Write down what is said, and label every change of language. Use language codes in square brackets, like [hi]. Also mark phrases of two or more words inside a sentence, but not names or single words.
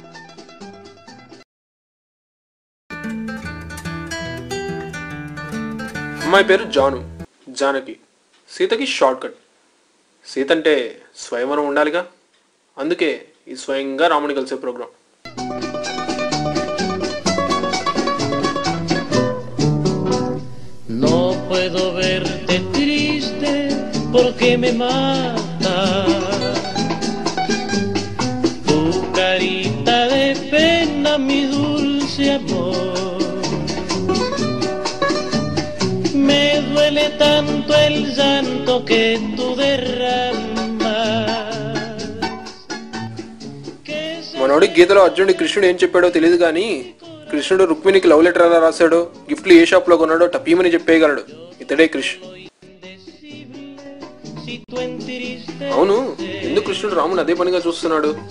[te] అమ్మాయి పేరు జాను, జానకి. సీతకి [en] short cut. [te] సీత అంటే స్వయంవరం ఉండాలిగా, అందుకే ఈ స్వయంగా రాముని కలిసే ప్రోగ్రాం. [es] No puedo verte triste porque me mata tu carita de pena, mi dulce amor. Me duele tanto el llanto que tú derramas. [te] మనోడి గీతలో అర్జునుడి కృష్ణుడు ఏం చెప్పాడో తెలియదు కానీ కృష్ణుడు రుక్మిణికి [en] love letter [te] ఎలా రాశాడో, గిఫ్ట్లు ఏ షాప్లో కొన్నాడో టపీమని చెప్పేయగలడు. ఇతడే కృష్ణ. అవును, ఎందుకు కృష్ణుడు రాముని అదే పనిగా చూస్తున్నాడు?